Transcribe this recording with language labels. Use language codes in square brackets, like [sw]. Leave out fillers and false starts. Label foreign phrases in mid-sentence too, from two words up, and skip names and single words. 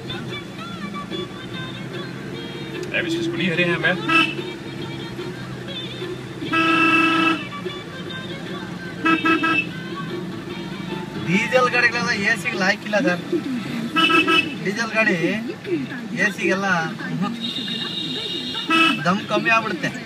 [da] Ja, vi skal sgu lige have det her med. [kn] ಡೀಸೆಲ್ ಗಾಡಿಗಳೆಲ್ಲ AC ಲಾಯ್ಕಿಲ್ಲ ಸರ್. ಡೀಸೆಲ್ ಗಾಡಿ AC-ಗೆಲ್ಲ ದಮ್ ಕಮ್ಮಿ ಆಗ್ಬಿಡುತ್ತೆ.